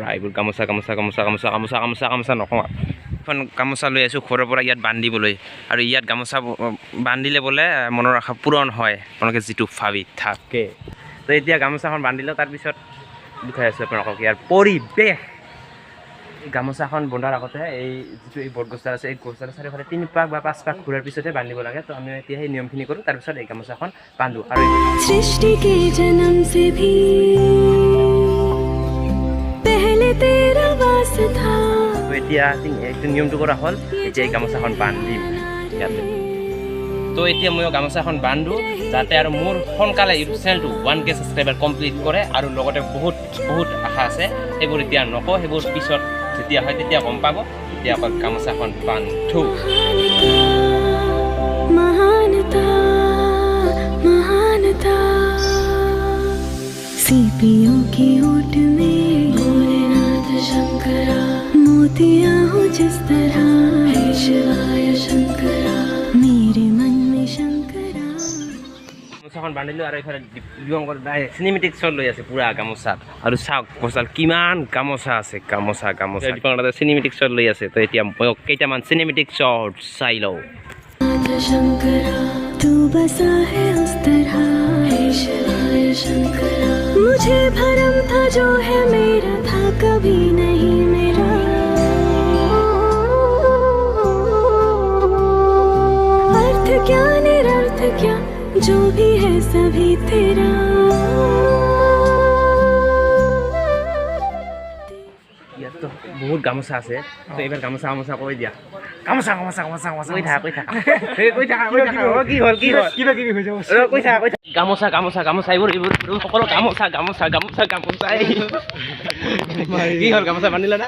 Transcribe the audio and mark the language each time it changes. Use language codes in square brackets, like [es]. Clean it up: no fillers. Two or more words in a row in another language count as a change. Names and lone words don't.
[as] এইবোৰ গামোচা নকওঁ এখন গামোচা লৈ আছোঁ ঘৰৰ পৰা ইয়াত বান্ধিবলৈ আৰু ইয়াত গামোচা বান্ধিলে বোলে মনৰ আশা পূৰণ হয় আপোনালোকে যিটো ভাবি থাকে তো এতিয়া গামোচাখন বান্ধিলোঁ তাৰপিছত দেখাই আছোঁ আপোনালোকক ইয়াৰ পৰিৱেশ এই গামোচাখন বন্ধাৰ আগতে এই যিটো এই বটগছডাল আছে এই গছডাল চাৰিওফালে 3 পাক বা 5 পাক ঘূৰাৰ পিছতহে বান্ধিব লাগে তো আমি এতিয়া সেই নিয়মখিনি কৰোঁ তাৰপিছত এই গামোচাখন বান্ধো আৰু [hi] सृष्टि के जन्म से भी पहले तेरा वास था [as] তো এতিয়া এইটো নিয়মটো কৰা হ'ল এতিয়া এই গামোচাখন বান্ধিম ইয়াতে তো এতিয়া ময়ো গামোচাখন বান্ধো যাতে আৰু মোৰ সোনকালে [en] YouTube channel 1K subscriber complete [as] কৰে আৰু লগতে বহুত আশা আছে সেইবোৰ এতিয়া নকওঁ সেইবোৰ পিছত যেতিয়া হয় তেতিয়া গম পাব এতিয়া অকল গামোচাখন বান্ধো [hi] महानता सीपियों की ओट में भोलेनाथ शंकरा मोतियां हो जिस तरह हे शिवाय शंकरा मेरे मन में शंकरा [as] গামোচাখন বান্ধিলোঁ আৰু এইফালে দিবংকৰ দাই [en] cinematic shot [as] লৈ আছে পুৰা গামোচাত আৰু চাওক গছডাল কিমান গামোচা আছে গামোচা দিবংকৰ দাই [en] cinematic shot [as] লৈ আছে তো এতিয়া মই কেইটামান [en] cinematic shot [as] চাই লওঁ [hi] शंकरा तू बसा है उस तरह हे शिवाय शंकरा मुझे भरम था जो है मेरा था कभी नहीं मेरा अर्थ क्या निरर्थ क्या जो भी है सभी तेरा [as] ইয়াত তো বহুত গামোচা আছে তো এইবাৰ গামোচা কৈ দিয়া গামোচা কৈ থাক কি হ'ল কিবা কিবি হৈ যাব কৈ থাক গামোচা এইবোৰ সকলো গামোচা কি হ'ল গামোচা বান্ধিলা না